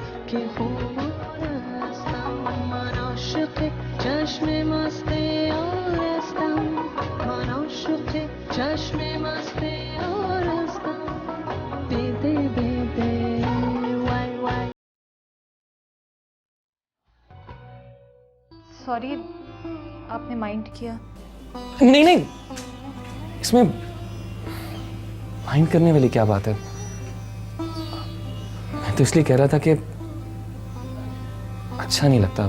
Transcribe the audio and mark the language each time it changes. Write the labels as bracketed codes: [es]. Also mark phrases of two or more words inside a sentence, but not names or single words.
[fa] که خورستم من عاشق چشم مست یارستم من عاشق چشم مست یارستم بده بده وای وای. [hi] सॉरी, आपने माइंड किया? नहीं नहीं, इसमें माइंड करने वाली क्या बात है। मैं तो इसलिए कह रहा था कि अच्छा नहीं लगता।